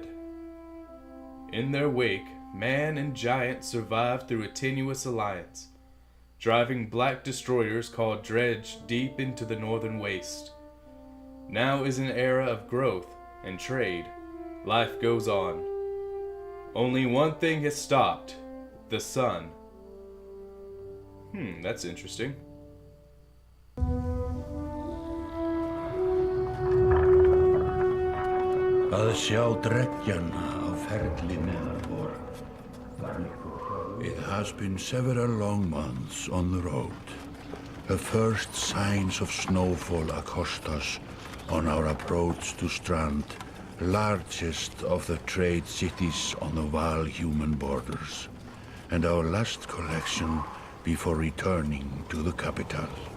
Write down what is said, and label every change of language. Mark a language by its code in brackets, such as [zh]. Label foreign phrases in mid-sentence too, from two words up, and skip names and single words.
[en] In their wake, man and giant survived through a tenuous alliance, driving black destroyers called Dredge deep into the northern waste. Now is an era of growth and trade. Life goes on. Only one thing has stopped. The sun. That's interesting. [is] Að sjá dreggjana á ferli neðanbor. [en] It has been several long months on the road. The first signs of snowfall accost us on our approach to Strand, largest of the trade cities on the Val-human borders, and our last collection before returning to the capital.